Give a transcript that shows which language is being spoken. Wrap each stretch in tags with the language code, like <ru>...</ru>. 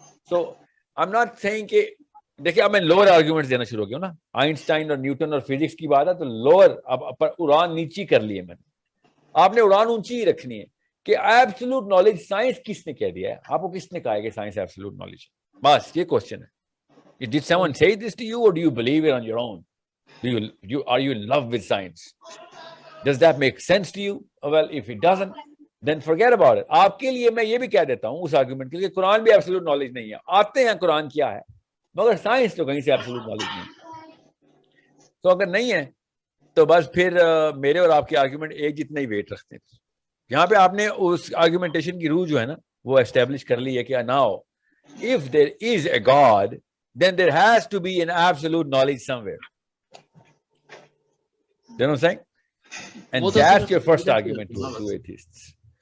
<ur>So I am not seeing کہ دیکھیں اب میں لوور آرگیومنٹ دینا شروع ہو گیا نا, آئنسٹائن اور نیوٹن اور فزکس کی بات ہے تو لوور, اب اڑان نیچی کر لی ہے میں نے. آپ نے اڑان اونچی ہی رکھنی ہے کہ ایبسلوٹ نالج سائنس کس نے کہہ دیا ہے؟ آپ کو کس نے کہا ہے کہ سائنس ایبسلوٹ نالج؟ بس یہ کوشچن ہے.</ur> <en>Did someone say this to you, or do you believe it on your own? Are you in love with science? Does that make sense to you? Well, if it doesn't, then forget about it.</en> <ur>آپ کے لیے میں یہ بھی کہہ دیتا ہوں اس argument کے لیے کہ قرآن بھی ایبسلوٹ نالج نہیں ہے. آتے ہیں قرآن کیا ہے, مگر سائنس تو کہیں سے ایبسلوٹ نالج نہیں ہے. تو اگر نہیں ہے تو بس پھر میرے اور آپ کے آرگومنٹ ایک جتنا ہی ویٹ رکھتے ہیں. یہاں پہ آپ نے اس آرگومنٹیشن کی روح جو ہے نا وہ اسٹیبلش کر لی ہے کہ</ur> <en>now if there is a God, then there has to be an absolute knowledge somewhere. You know what I'm saying? And that's your first argument to atheists.</en>